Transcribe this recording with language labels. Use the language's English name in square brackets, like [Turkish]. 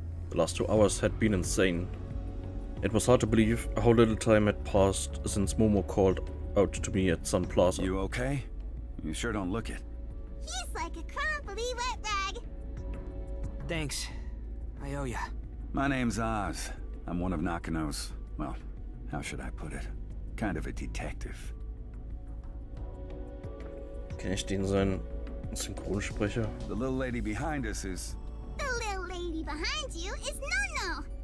[English] The last 2 hours had been insane. It was hard to believe how little time had passed since Momo called out to me at Sun Plaza. You okay? You sure don't look it. He's like a crumbly wet rag. Thanks. I owe ya. My name's Oz. I'm one of Nakano's, well, how should I put it? Kind of a detective. [German] Kenn ich den seinen Synchronsprecher? [English] The little lady behind us is... The little lady behind you is No-No.